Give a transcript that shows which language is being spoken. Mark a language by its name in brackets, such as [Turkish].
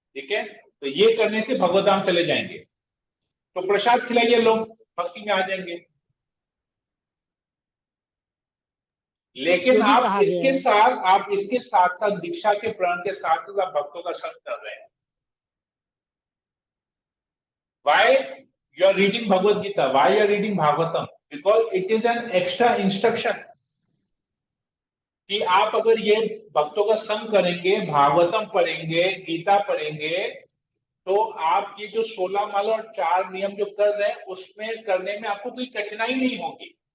[Hindi] ठीक है, तो ये करने से भगवत धाम चले जाएंगे। तो प्रसाद खिलाइए, लोग भक्ति में आ जाएंगे। लेकिन ये भी आप कहा गया इसके साथ साथ दीक्षा के प्रण के साथ साथ आप भक्तों का संग कर रहे हैं। [English] Why you are reading Bhagavad Gita? Why you are reading Bhagavatam? Because it is an extra instruction [Hindi] कि आप अगर ये भक्तों का संग करेंगे, भागवतम पढ़ेंगे, गीता पढ़ेंगे, तो आप ये जो 16 माला और 4 नियम जो कर रहे हैं उसमें करने में आपको कोई कठिनाई नहीं होगी।